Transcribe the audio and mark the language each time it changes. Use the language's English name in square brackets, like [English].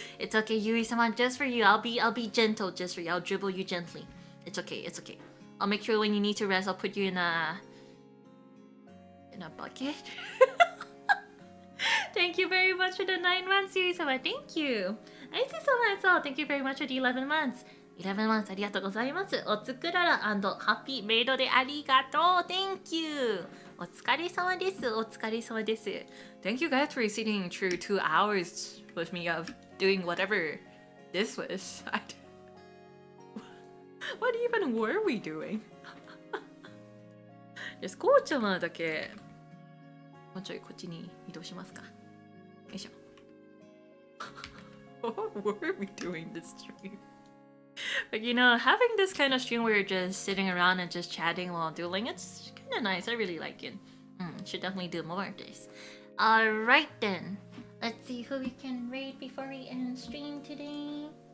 [English] It's okay, Yui-sama, just for you. I'll be gentle just for you. I'll dribble you gently. It's okay, it's okay. I'll make sure when you need to rest, I'll put you in a bucket. Thank you very much for the 9 months, Yui-sama. Thank you. I see so much. So thank you very much for the 11 months. [Japanese] 11 months ありがとうございます。おつくらら&ハッピーメイドでありがとう。 [English] Thank you. [Japanese] お疲れ様です。お疲れ様です。 [English] Thank you guys for sitting through 2 hours with me of doing whatever this was. What even were we doing? [Japanese] こうちゃまだけもうちょいこっちに移動しますか。よいしょ。 [English] What were we doing this stream? But you know, having this kind of stream where you're just sitting around and just chatting while dueling, it's kind of nice. I really like it. Should definitely do more of this. Alright then. Let's see who we can raid before we end stream today.